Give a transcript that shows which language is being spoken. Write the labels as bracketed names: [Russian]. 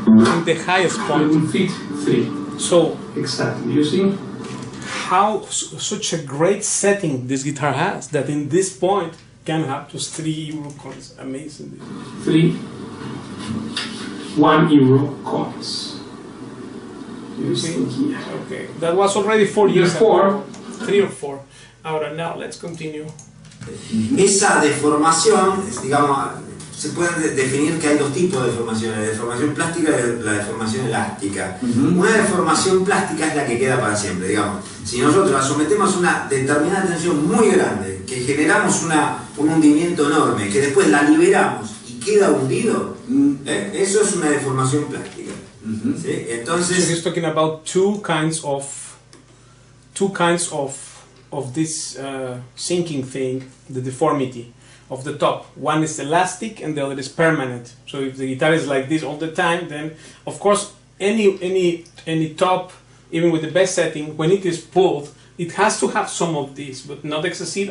[English] And the highest point will fit 3. So exactly, you see how such a great setting this guitar has, that in this point can have just 3 euro coins. Amazing. 3 1 euro coins. You see here. Okay, that was already 4 years ago. 3 or 4. Ahora, now let's continue. [Spanish] Esa deformación, digamos, se puede definir que hay 2 tipos de deformaciones, la deformación plástica y la deformación elástica. Una deformación plástica es la que queda para siempre, digamos. Si nosotros la sometemos a una determinada tensión muy grande, que generamos un hundimiento enorme, que después la liberamos y queda hundido, eso es una deformación plástica. ¿Sí? Entonces, [English] so he's talking about two kinds of this sinking thing, the deformity of the top. One is elastic and the other is permanent. So if the guitar is like this all the time, then of course any top, even with the best setting, when it is pulled, it has to have some of this, but not excessive.